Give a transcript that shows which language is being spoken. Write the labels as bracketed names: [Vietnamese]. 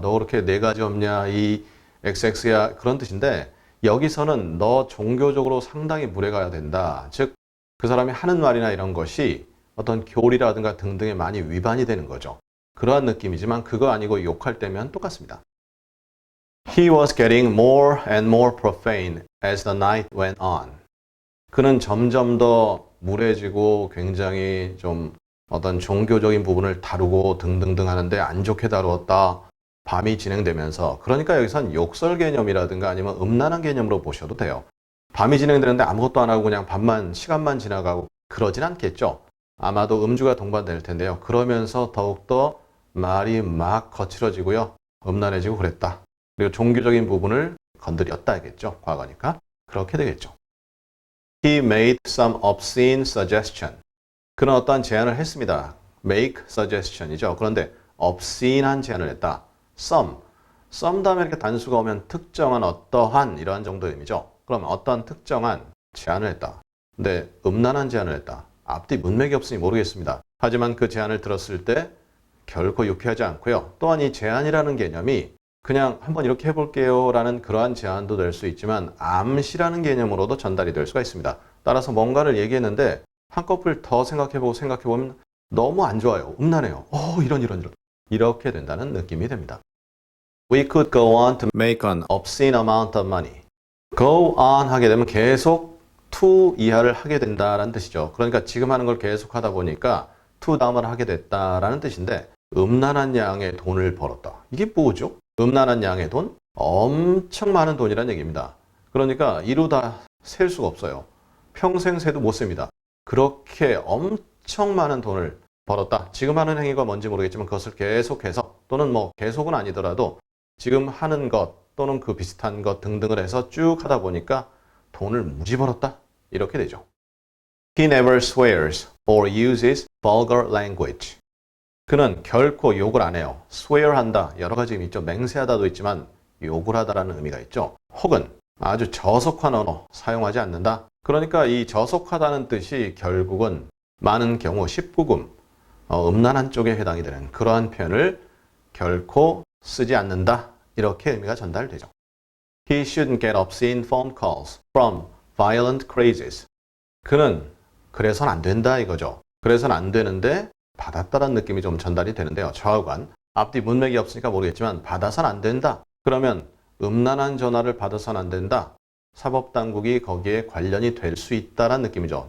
[Korean] 너 그렇게 네 가지 없냐. 이 XX야. 그런 뜻인데 여기서는 너 종교적으로 상당히 무례가 된다. 즉 그 사람이 하는 말이나 이런 것이 어떤 교리라든가 등등에 많이 위반이 되는 거죠. 그러한 느낌이지만 그거 아니고 욕할 때면 똑같습니다. [English] He was getting more and more profane as the night went on. [Korean] 그는 점점 더 무례해지고 굉장히 좀 어떤 종교적인 부분을 다루고 등등등 하는데 안 좋게 다루었다. 밤이 진행되면서 그러니까 여기선 욕설 개념이라든가 아니면 음란한 개념으로 보셔도 돼요. 밤이 진행되는데 아무것도 안 하고 그냥 밤만 시간만 지나가고 그러진 않겠죠. 아마도 음주가 동반될 텐데요. 그러면서 더욱더 말이 막 거칠어지고요. 음란해지고 그랬다. 그리고 종교적인 부분을 건드렸다겠죠. 과거니까. 그렇게 되겠죠. [English] He made some obscene suggestion. [Korean] 그는 어떠한 제안을 했습니다. make suggestion이죠. 그런데 obscene한 제안을 했다. some 다음에 이렇게 단수가 오면 특정한 어떠한 이러한 정도의 의미죠. 그럼 어떠한 특정한 제안을 했다. 근데 음란한 제안을 했다. 앞뒤 문맥이 없으니 모르겠습니다. 하지만 그 제안을 들었을 때 결코 유쾌하지 않고요. 또한 이 제안이라는 개념이 그냥 한번 이렇게 해볼게요 라는 그러한 제안도 될 수 있지만 암시라는 개념으로도 전달이 될 수가 있습니다. 따라서 뭔가를 얘기했는데 한꺼풀 더 생각해보면 너무 안 좋아요. 음란해요. 이런. 이렇게 된다는 느낌이 됩니다. [English] We could go on to make an obscene amount of money. [Korean] go on 하게 되면 계속 to 이하를 하게 된다라는 뜻이죠. 그러니까 지금 하는 걸 계속 하다 보니까 to 다음을 하게 됐다라는 뜻인데 음란한 양의 돈을 벌었다. 이게 뭐죠? 음란한 양의 돈? 엄청 많은 돈이라는 얘기입니다. 그러니까 이루 다 셀 수가 없어요. 평생 세도 못 셉니다. 그렇게 엄청 많은 돈을 벌었다. 지금 하는 행위가 뭔지 모르겠지만 그것을 계속해서 또는 뭐 계속은 아니더라도 지금 하는 것 또는 그 비슷한 것 등등을 해서 쭉 하다 보니까 돈을 무지 벌었다. 이렇게 되죠. [English] He never swears or uses vulgar language. [Korean] 그는 결코 욕을 안 해요. swear 한다. 여러 가지 의미 있죠. 맹세하다도 있지만 욕을 하다라는 의미가 있죠. 혹은 아주 저속한 언어 사용하지 않는다. 그러니까 이 저속하다는 뜻이 결국은 많은 경우 19금 음란한 쪽에 해당이 되는 그러한 표현을 결코 쓰지 않는다. 이렇게 의미가 전달되죠. [English] He shouldn't get obscene phone calls from violent crazes. [Korean] 그는 그래서는 안 된다 이거죠. 그래서는 안 되는데 받았다라는 느낌이 좀 전달이 되는데요. 좌우간. 앞뒤 문맥이 없으니까 모르겠지만 받아서는 안 된다. 그러면 음란한 전화를 받아서는 안 된다. 사법당국이 거기에 관련이 될 수 있다라는 느낌이죠.